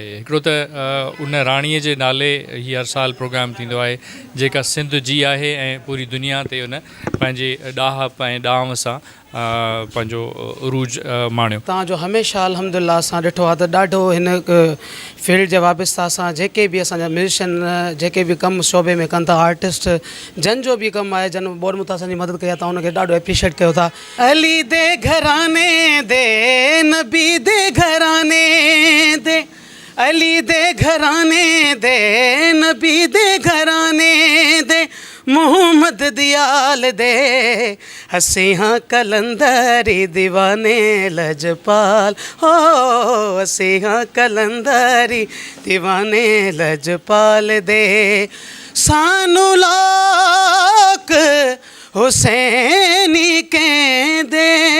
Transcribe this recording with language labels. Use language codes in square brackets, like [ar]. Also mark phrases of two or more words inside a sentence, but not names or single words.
[sd] हिकिड़ो त उन राणीअ जे नाले हीअ हर साल प्रोग्राम थींदो आहे, जेका सिंध जी आहे ऐं पूरी दुनिया ते उन पंहिंजे ॾाहप ऐं ॾांव सां पंहिंजो उरूज माणियो। तव्हांजो हमेशह अल्हम्दुलिल्लाह असां ॾिठो आहे त ॾाढो हिन फील्ड जे वाबस्ता सां जेके बि असांजा म्यूज़िशियन जेके बि कमु शोबे में कनि था, आर्टिस्ट जन जो बि कमु आहे, जन ॿोॾ मुतासिर जी मदद कई आहे, तव्हां उनखे ॾाढो एप्रिशिएट कयो था। [pa] ਅਲੀ ਦੇ ਘਰਾਣੇ ਦੇ, ਨਬੀ ਦੇ ਘਰਾਣੇ ਦੇ, ਅਲੀ ਦੇ ਘਰਾਣੇ ਦੇ, ਨਬੀ ਦੇ ਘਰਾਣੇ ਦੇ, ਮੋਹੰਮਦ ਦਿਆਲ ਦੇ, ਹਸੀ ਹਾਂ ਕਲੰਦਰੀ ਦੀਵਾਨੇ ਲਜਪਾਲ, ਹੋ ਹਸੀ ਹਾਂ ਕਲੰਦਰੀ ਦੀਵਾਨੇ ਲਜਪਾਲ ਦੇ, ਸਾਨੂੰ ਲੋਕ ਹੁਸੈਨੀ ਕੇ ਦੇ,